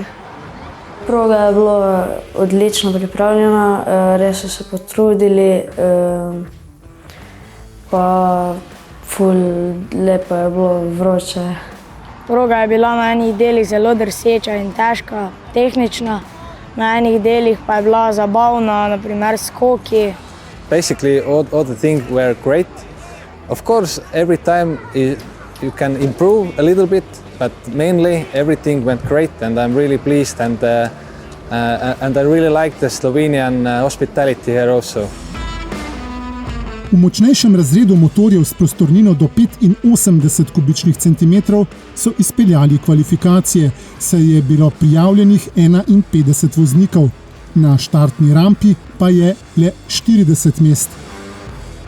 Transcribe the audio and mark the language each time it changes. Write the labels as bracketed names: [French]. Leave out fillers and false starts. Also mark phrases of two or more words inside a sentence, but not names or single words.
[Slovenian] Proga je bila odlično pripravljena, res so se potrudili, pa ful lepo je bilo, vroče. Proga je bila na enih delih zelo drseča in težka, tehnična, na enih delih pa je bila zabavna, naprimer skoki. [English] Basically all the things were great. Of course, every time you can improve a little bit. But mainly everything went great and I'm really pleased and I really like the Slovenian hospitality here also. [Slovenian] V močnejšem razredu motorjev s prostornino do 85 kubičnih centimetrov so izpeljali kvalifikacije, saj je bilo prijavljenih 51 voznikov. Na štartni rampi pa je le 40 mest.